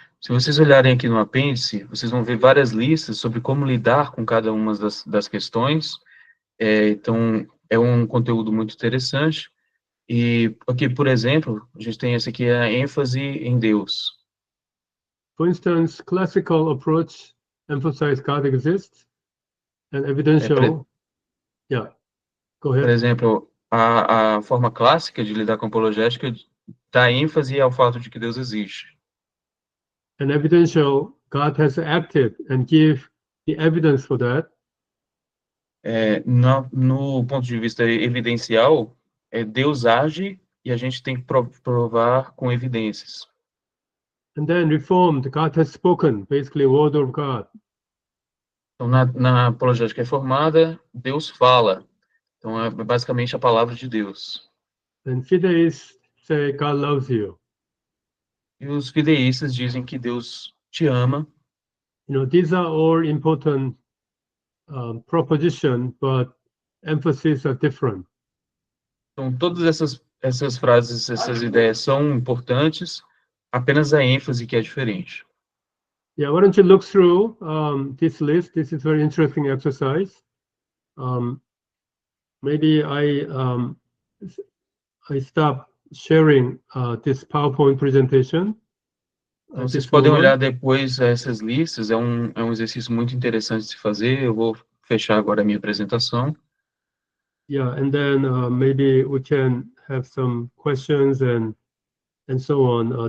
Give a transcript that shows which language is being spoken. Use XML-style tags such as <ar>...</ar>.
<pt>Se vocês olharem aqui no apêndice, vocês vão ver várias listas sobre como lidar com cada uma das questões. Então, é um conteúdo muito interessante. E aqui, por exemplo, a gente tem esse aqui, a ênfase em Deus.</pt> <en>For instance, classical approach emphasize God exists, and evidential, yeah, go</en> <pt>Por</pt> <en>ahead.</en> <pt>exemplo, a forma clássica de lidar com apologética dá ênfase ao fato de que Deus existe.</pt> <en>And evidential, God has acted and give the evidence for that.</en> <pt>No ponto de vista evidencial, Deus age e a gente tem que provar com evidências.</pt> <en>And then reformed, God has spoken, basically word of God.</en> <pt>Então, na apologética reformada, Deus fala. Então, é basicamente a palavra de Deus.</pt> <en>And fideists say God loves you.</en> <pt>E os fideístas dizem que Deus te ama.</pt> <en>These are all important proposition, but emphasis are different.</en> <pt>Então, todas essas frases, essas ideias são importantes, apenas a ênfase que é diferente.</pt> <en>Yeah, why don't you look through this list? This is very interesting exercise. Maybe I stop sharing this PowerPoint presentation.</en> <pt>Então, vocês podem olhar depois essas listas, é um exercício muito interessante de se fazer. Eu vou fechar agora a minha apresentação.</pt> <en>Yeah, and then maybe we can have some questions and so on.</en>